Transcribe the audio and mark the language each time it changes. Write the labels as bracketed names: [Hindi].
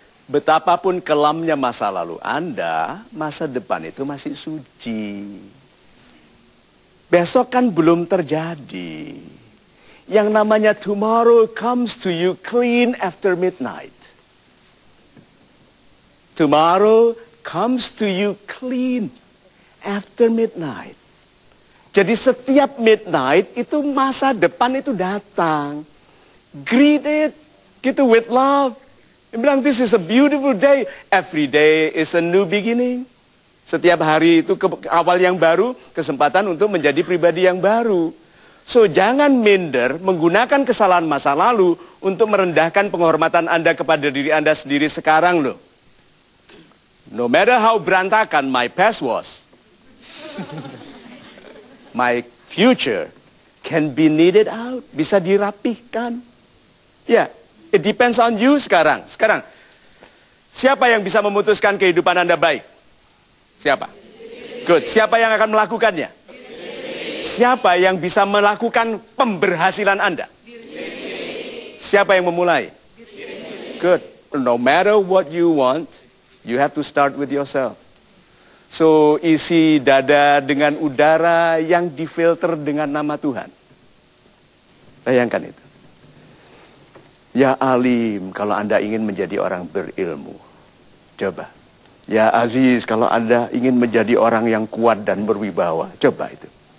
[Indonesian] Betapapun kelamnya masa lalu Anda, masa depan itu masih suci. Besok kan belum terjadi. Yang namanya [English] tomorrow comes to you clean after midnight. Tomorrow comes to you clean after midnight. [Indonesian] Jadi setiap midnight itu masa depan itu datang. [English] Greet it [Indonesian] gitu [English] with love. [Indonesian] Dia bilang, [English] this is a beautiful day. Every day is a new beginning. [Indonesian] Setiap hari itu awal yang baru, kesempatan untuk menjadi pribadi yang baru. So, jangan minder menggunakan kesalahan masa lalu untuk merendahkan penghormatan Anda kepada diri Anda sendiri sekarang loh. [English] No matter how [Indonesian] berantakan [English] my past was, my future can be kneaded out. [Indonesian] Bisa dirapihkan. Ya. [English] It depends on you [Indonesian] sekarang. Sekarang, siapa yang bisa memutuskan kehidupan Anda baik? Siapa? Good. Siapa yang akan melakukannya? Siapa yang bisa melakukan pemberhasilan Anda? Siapa yang memulai? Good. [English] No matter what you want, you have to start with yourself. [Indonesian] So, isi dada dengan udara yang difilter dengan nama Tuhan. Bayangkan itu. Ya alim, kalau Anda ingin menjadi orang berilmu. Coba. Ya aziz, kalau Anda ingin menjadi orang yang kuat dan berwibawa. Coba itu.